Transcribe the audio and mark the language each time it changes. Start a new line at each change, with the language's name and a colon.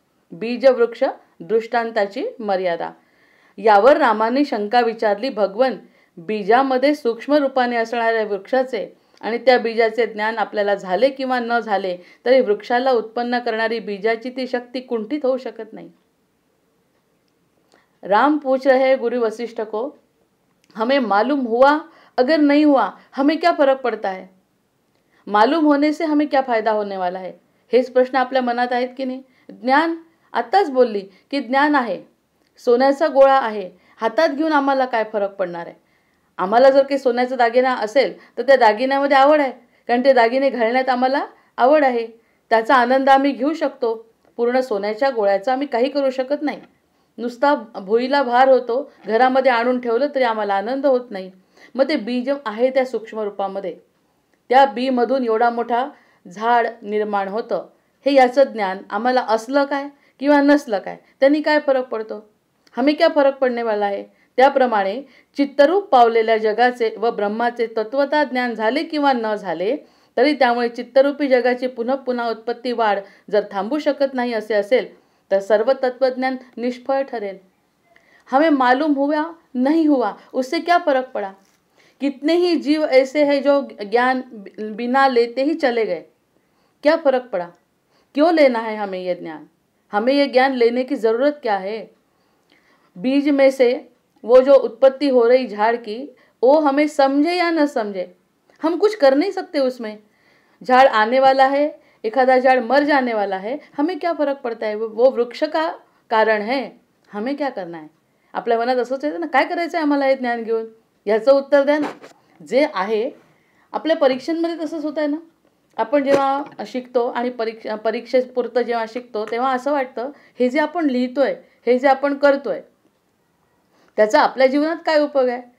Marathi: बीजवृक्ष, दृष्टांताची मर्यादा यावर रामाने शंका विचारली, भगवन, बीजामध्ये सूक्ष्म रूपाने असणाऱ्या वृक्षाचे आणि त्या बीजाचे ज्ञान आपल्याला झाले किंवा न झाले तरी वृक्षाला उत्पन्न करणारी बीजाची ती शक्ती कुंठित होऊ शकत नाही।
Hindi: राम पूछ रहे गुरु वशिष्ठ को, हमें मालूम हुआ अगर नहीं हुआ हमें क्या फरक पड़ता है? मालूम होने से हमें क्या फायदा होने वाला है?
Marathi: हेच प्रश्न आपल्या मनात आहेत की नाही? ज्ञान, आताच बोलली की ज्ञान आहे, सोन्याचा गोळा आहे, हातात घेऊन आम्हाला काय फरक पडणार आहे? आम्हाला जर काही सोन्याचा दागिना असेल तर त्या दागिन्यामध्ये आवड आहे, कारण ते दागिने घालण्यात आम्हाला आवड आहे, त्याचा आनंद आम्ही घेऊ शकतो. पूर्ण सोन्याच्या गोळ्याचा आम्ही काही करू शकत नाही. नुसता भुईला भार होतो, घरामध्ये आणून ठेवलं तरी आम्हाला आनंद होत नाही. मग ते बीज आहे त्या सूक्ष्म रूपामध्ये, त्या बीमधून एवढा मोठा झाड निर्माण होतं. हे याचं ज्ञान आम्हाला असलं काय किंवा नसलं काय, त्यांनी काय फरक पडतो?
Hindi: हमें क्या फरक पडने वाला है?
Marathi: त्याप्रमाणे चित्तरूप पावलेल्या जगाचे व ब्रह्माचे तत्वता ज्ञान झाले किंवा न झाले तरी त्यामुळे चित्तरूपी जगाची पुन्हा पुन्हा उत्पत्ती वाढ जर थांबू शकत नाही असे असेल तर सर्व तत्वज्ञान निष्फळ ठरेल.
Hindi: हमें मालूम हुआ नहीं हुआ उससे क्या फर्क पड़ा? कितने ही जीव ऐसे हैं जो ज्ञान बिना लेते ही चले गए, क्या फर्क पड़ा? क्यों लेना है हमें ये ज्ञान? हमें ये ज्ञान लेने की ज़रूरत क्या है? बीज में से वो जो उत्पत्ति हो रही झाड़ की, वो हमें समझे या न समझे, हम कुछ कर नहीं सकते उसमें. झाड़ आने वाला है, एखादा झाड़ मर जाने वाला है, हमें क्या फरक पड़ता है? वो वृक्ष का कारण है, हमें क्या करना है?
Marathi: आपल्या मनात असंच येतं ना, काय करायचं आहे आम्हाला हे ज्ञान घेऊन? याचं उत्तर द्या ना. जे आहे आपल्या परीक्षांमध्ये तसंच होत आहे ना. आपण जेव्हा शिकतो आणि परीक्षेपुरतं जेव्हा शिकतो तेव्हा असं वाटतं हे जे आपण लिहितोय, हे जे आपण करतोय त्याचा आपल्या जीवनात काय उपयोग आहे?